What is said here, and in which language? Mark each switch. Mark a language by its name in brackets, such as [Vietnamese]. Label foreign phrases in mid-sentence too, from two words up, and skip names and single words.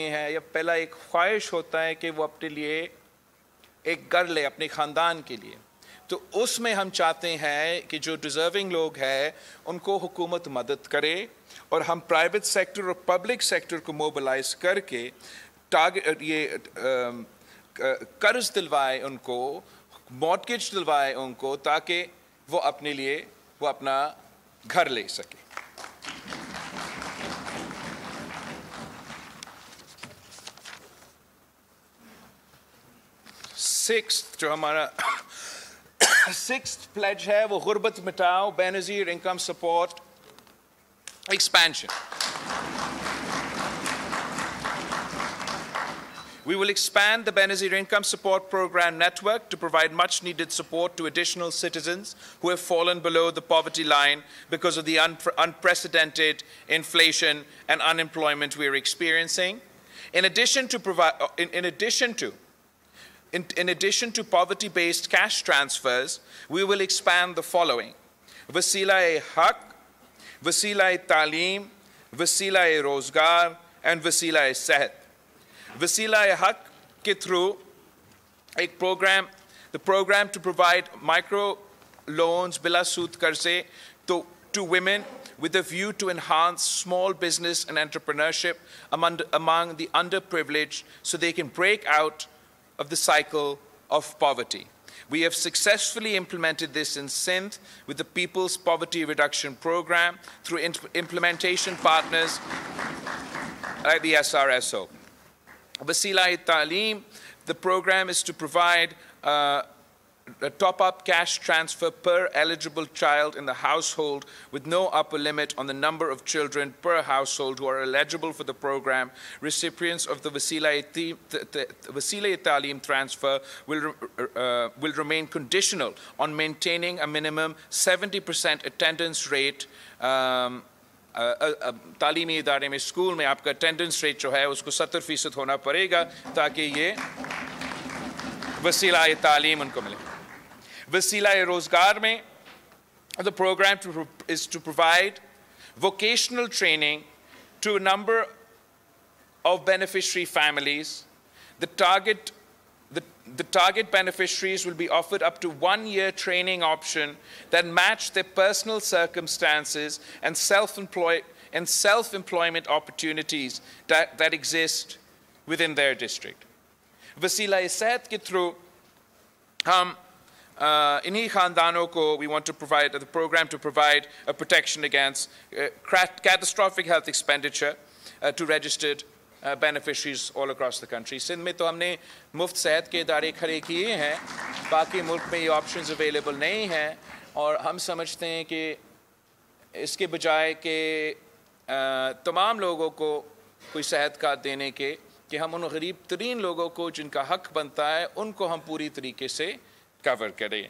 [Urdu] ہیں، یا پہلا ایک خواہش ہوتا ہے کہ وہ اپنے لیے ایک گھر لے اپنے خاندان کے لیے، تو اس میں ہم چاہتے ہیں کہ جو डिज़र्विंग لوگ ہیں ان کو حکومت مدد کرے اور ہم [English] private sector [Urdu] اور [English] public sector [Urdu] کو मोबिलाइज़ کر کے یہ قرض دلوائے ان کو، मॉर्टगेज دلوائے ان کو، تاکہ وہ اپنے لیے وہ اپنا گھر لے سکے. جو ہمارا [English] sixth pledge [Urdu] ہے وہ غربت مٹاؤ, बेनज़ीर इनकम सपोर्ट expansion. [English] We will expand the Benazir Income Support Program network to provide much-needed support to additional citizens who have fallen below the poverty line because of the unprecedented inflation and unemployment we are experiencing. In addition to poverty-based cash transfers, we will expand the following: Wasila-e-Haq, Wasila-e-Taaleem, Wasila-e-Rozgar, and Wasila-e-Sehat. Wasila-e-Haq ke through the program to provide micro loans [Urdu] بلا سود قرضے [English] to women with a view to enhance small business and entrepreneurship among the underprivileged so they can break out of the cycle of poverty. We have successfully implemented this in Sindh with the People's Poverty Reduction Program through implementation partners like the SRSO. Wasila-e-Taleem, the program is to provide a top-up cash transfer per eligible child in the household with no upper limit on the number of children per household who are eligible for the program. Recipients of the Wasila-e-Taleem transfer will remain conditional on maintaining a minimum 70% attendance rate. [Urdu] تعلیمی ادارے میں سکول میں آپ کا [English] attendance rate [Urdu] جو ہے اس کو 70% ہونا پڑے گا تاکہ یہ وسیلۂ تعلیم ان کو ملے. Wasila-e-Rozgar में, [English] the program is to provide vocational training to a number of beneficiary families. The target beneficiaries will be offered up to 1-year training option that match their personal circumstances and self-employment opportunities that exist within their district. Wasila-e-Sehat ke through [Urdu] انہی خاندانوں کو [English] we want to provide the program to provide a protection against catastrophic health expenditure to registered beneficiaries all across the country. [Urdu] Sindh میں تو ہم نے مفت صحت کے ادارے کھڑے کیے ہیں، باقی ملک میں یہ [English] options available [Urdu] نہیں ہیں، اور ہم سمجھتے ہیں کہ اس کے بجائے کہ تمام لوگوں کو کوئی صحت کارڈ دینے کے، کہ ہم ان غریب ترین لوگوں کو جن کا حق بنتا ہے ان کو ہم پوری طریقے سے कवर کریں.